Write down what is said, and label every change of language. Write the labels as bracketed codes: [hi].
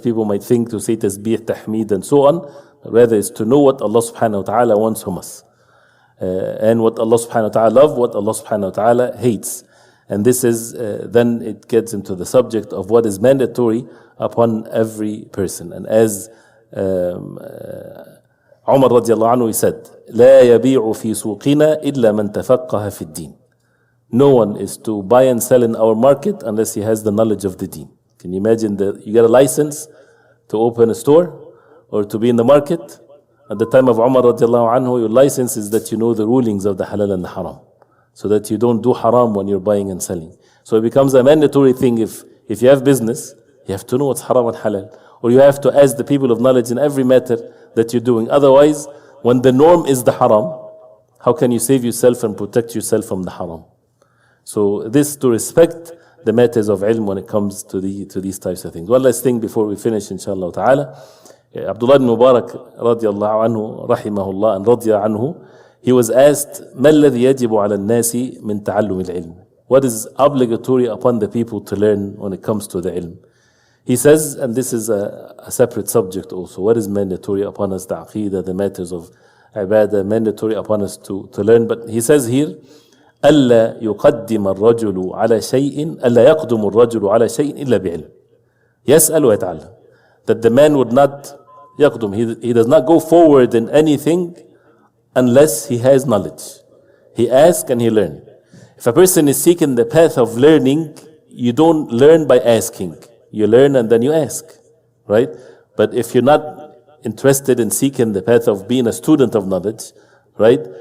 [en] People might think to say tasbih, tahmeed and so on. Rather is to know what Allah subhanahu wa ta'ala wants from us. And what Allah subhanahu wa ta'ala loves, what Allah subhanahu wa ta'ala hates. And this is, then it gets into the subject of what is mandatory upon every person. And as Umar radiallahu anhu, he said, [ar] لا يبيع في سوقنا إلا من تفقه في الدين. [en] No one is to buy and sell in our market unless he has the knowledge of the deen. Can you imagine that you get a license to open a store or to be in the market? At the time of Umar radiallahu anhu, your license is that you know the rulings of the halal and the haram, so that you don't do haram when you're buying and selling. So it becomes a mandatory thing. If you have business, you have to know what's haram and halal, or you have to ask the people of knowledge in every matter that you're doing. Otherwise, when the norm is the haram, how can you save yourself and protect yourself from the haram? So this to respect the matters of ilm when it comes to these types of things. One last thing before we finish, inshallah ta'ala. Abdullah ibn Mubarak radiallahu anhu, rahimahullah, and radiya anhu, he was asked, [ar] ما الذي يجب على الناس من تعلم العلم? [en] What is obligatory upon the people to learn when it comes to the ilm? He says, and this is a separate subject also, what is mandatory upon us, the aqeedah, the matters of ibadah, mandatory upon us to learn. But he says here, [ar] ألا يقدم الرجل على شيء ألا يقدم الرجل على شيء إلا بعلم. يسأل ويتعلم. [en] That the man would not يقدم, he does not go forward in anything unless he has knowledge. He asks and he learns. If a person is seeking the path of learning, you don't learn by asking. You learn and then you ask, right? But if you're not interested in seeking the path of being a student of knowledge, right?